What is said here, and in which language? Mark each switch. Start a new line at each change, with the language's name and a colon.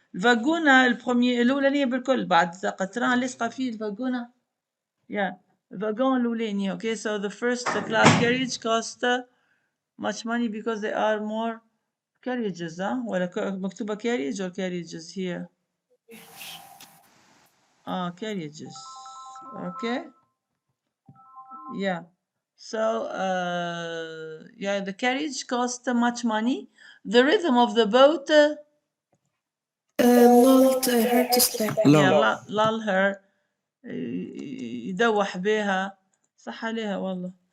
Arabic: الفاجونة الأولانية بالكل بعد قطران لصقة فيه الفاجونة.
English: Yeah,
Arabic: الفاجون الأولاني.
English: Okay, so the first class carriage cost much money because there are more carriages, huh?
Arabic: ولا مكتوبة
English: carriage or carriages here? Carriages. Okay. Yeah. So yeah, the carriage cost much money. The rhythm of the boat lulled her to sleep. yeah, lull her
Arabic: يدوح بها صح عليها والله.